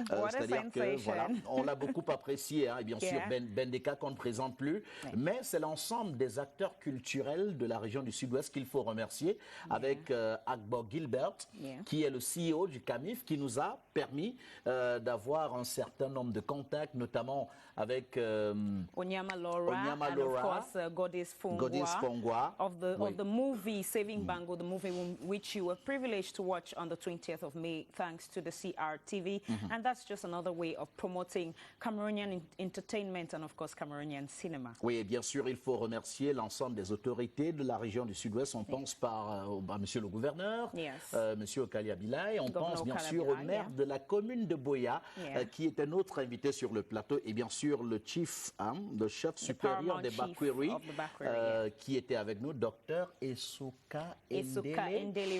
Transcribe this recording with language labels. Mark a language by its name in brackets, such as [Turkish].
[French] C'est-à-dire que voilà, on l'a beaucoup apprécié, hein, et bien sûr Bendeka qu'on ne présente plus, mais c'est l'ensemble des acteurs culturels de la région du Sud-Ouest qu'il faut remercier, avec Agbo Gilbert qui est le CEO du CAMIF, qui nous a permis d'avoir un certain nombre de contacts, notamment avec [English] Onyama Laura, and of course Goddess Fongwa of the movie Saving Bango, the movie which you were privileged to watch on the 20th of May thanks to the CRTV, and that's just another way of promoting Cameroonian entertainment and of course Cameroonian cinema. [French] Oui, et bien sûr, il faut remercier l'ensemble des autorités de la région du Sud-Ouest. On pense à monsieur le gouverneur, monsieur Okali Abilay, on pense bien sûr au maire de la commune de Boya, qui était notre invité sur le plateau, et bien sûr le chief, le chef supérieur des Bakwiri, qui était avec nous, docteur Esuka Ndele